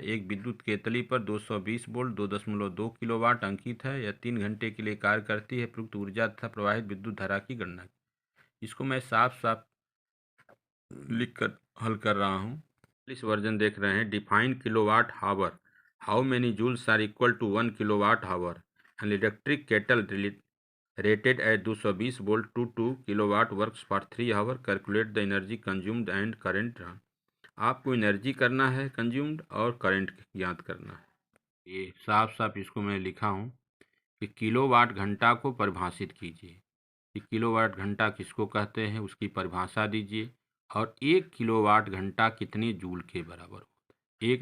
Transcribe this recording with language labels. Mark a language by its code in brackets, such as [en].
[hi] एक विद्युत केतली पर 220 वोल्ट 2.2 किलोवाट अंकित है। यह 3 घंटे के लिए कार्य करती है। प्रयुक्त ऊर्जा तथा प्रवाहित विद्युत धारा की गणना। इसको मैं साफ साफ लिख कर हल कर रहा हूँ। इस वर्जन देख रहे हैं। [en] Define kilowatt hour, how many joules are equal to 1 kilowatt hour. An electric kettle rated at 220 volt to 2 kilowatt works for 3 hour. Calculate the energy consumed and current drawn. [hi] आपको एनर्जी करना है consumed और current ज्ञात करना है। ये साफ साफ इसको मैं लिखा हूँ कि किलोवाट घंटा को परिभाषित कीजिए कि किलोवाट घंटा किसको कहते हैं, उसकी परिभाषा दीजिए, और 1 किलोवाट घंटा कितने जूल के बराबर होता है।